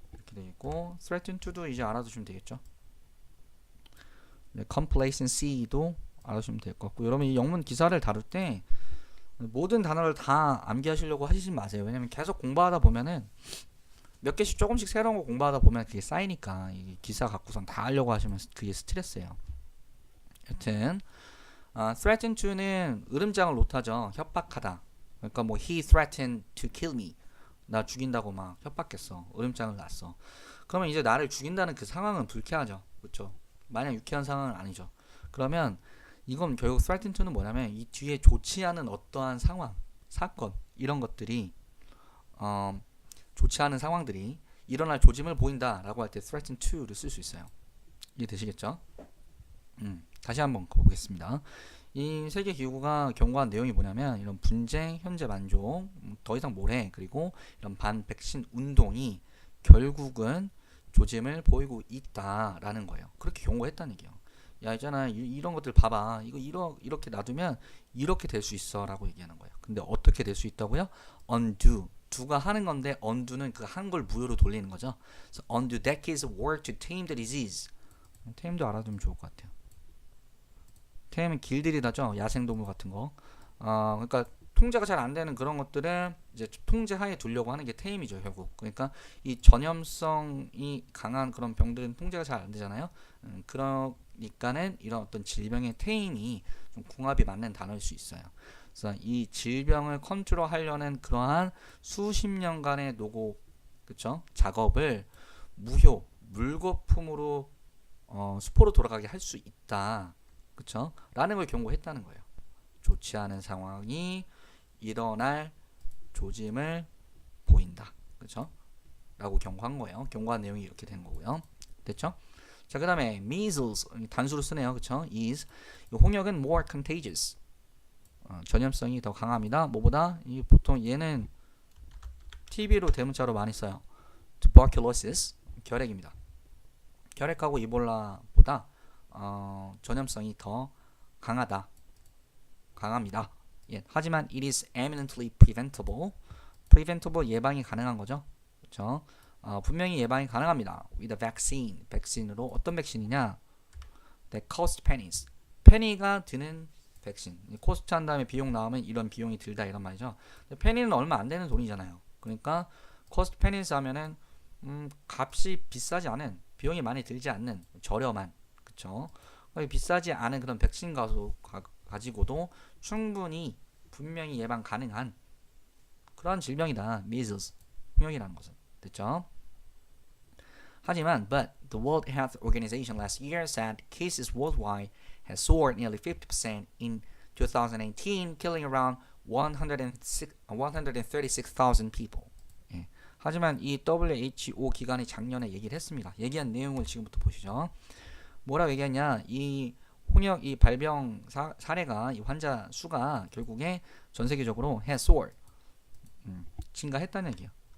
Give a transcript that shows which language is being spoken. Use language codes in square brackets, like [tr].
[ko] 이렇게 되어 있고 threaten to도 이제 알아두시면 되겠죠. 네, complacency도 알아두시면 될 것 같고 여러분 이 영문 기사를 다룰 때 모든 단어를 다 암기하시려고 하시지 마세요. 왜냐면 계속 공부하다 보면은 몇 개씩 조금씩 새로운 거 공부하다 보면 그게 쌓이니까 이 기사 갖고선 다 하려고 하시면 그게 스트레스예요. 여튼 threaten to는 으름장을 놓다죠. 협박하다. 그러니까 뭐 [en] he threatened to kill me. [ko] 나 죽인다고 막 협박했어. 으름장을 놨어. 그러면 이제 나를 죽인다는 그 상황은 불쾌하죠. 그렇죠? 마냥 유쾌한 상황은 아니죠. 그러면 이건 결국 threaten to는 뭐냐면 이 뒤에 좋지 않은 어떠한 상황, 사건 이런 것들이 좋지 않은 상황들이 일어날 조짐을 보인다라고 할 때 threaten to를 쓸 수 있어요. 이해되시겠죠? 다시 한번 보겠습니다. 이 세계기구가 경고한 내용이 뭐냐면 이런 분쟁, 현재 만족, 더 이상 뭐래 그리고 이런 반백신 운동이 결국은 조짐을 보이고 있다라는 거예요. 그렇게 경고했다는 얘기예요. 야 있잖아 이런 것들 봐봐 이렇게 놔두면 이렇게 될 수 있어 라고 얘기하는 거예요. 근데 어떻게 될 수 있다고요? undo do가 하는 건데 undo는 그 한 걸 무효로 돌리는 거죠. 그래서 [en] undo decades of work to tame the disease. [ko] tame도 알아두면 좋을 것 같아요. tame은 길들이다죠. 야생동물 같은 거. 그러니까 통제가 잘 안 되는 그런 것들을 이제 통제하에 두려고 하는 게 tame이죠 결국. 그러니까 이 전염성이 강한 그런 병들은 통제가 잘 안 되잖아요. 그러니까는 이런 어떤 질병의 tame이 좀 궁합이 맞는 단어일 수 있어요. 그래서 이 질병을 컨트롤하려는 그러한 수십 년간의 노고, 그쵸? 작업을 무효, 물거품으로 수포로 돌아가게 할 수 있다, 그쵸? 라는 걸 경고했다는 거예요. 좋지 않은 상황이 일어날 조짐을 보인다, 그쵸? 라고 경고한 거예요. 경고한 내용이 이렇게 된 거고요. 됐죠? 자, 그 다음에 measles 단수로 쓰네요, 그쵸? [en] is [ko] 홍역은 [en] more contagious. [ko] 전염성이 더 강합니다. 뭐보다 보통 얘는 TB로 대문자로 많이 써요. tuberculosis 결핵입니다. 결핵하고 이볼라보다 전염성이 더 강합니다. 예, 하지만 [en] it is eminently preventable. [ko] preventable 예방이 가능한 거죠. 그렇죠? 분명히 예방이 가능합니다. [en] with a vaccine. [ko] 백신으로 어떤 백신이냐? [en] that cost pennies. [ko] 페니가 드는 백신. 코스트 한 다음에 비용 나오면 이런 비용이 들다 이런 말이죠. 페니는 얼마 안 되는 돈이잖아요. 그러니까 코스트 페니스 하면은 값이 비싸지 않은, 비용이 많이 들지 않는, 저렴한, 그쵸? 비싸지 않은 그런 백신 가지고도 충분히 분명히 예방 가능한 그런 질병이다. measles, 홍역이라는 것은. 됐죠? 하지만 [en] but the World Health Organization last year said cases worldwide has soared nearly 50% in 2018, killing around 136,000 people. [ko] 예. 하지만 이 WHO 기관이 작년에 얘기를 했습니다. 얘기한 내용을 지금부터 보시죠. 뭐라고 얘기했냐? 이 홍역 이 발병 사례가 이 환자 수가 결국에 전 세계적으로 [en] has soared [ko] 증가했다는 얘기예요.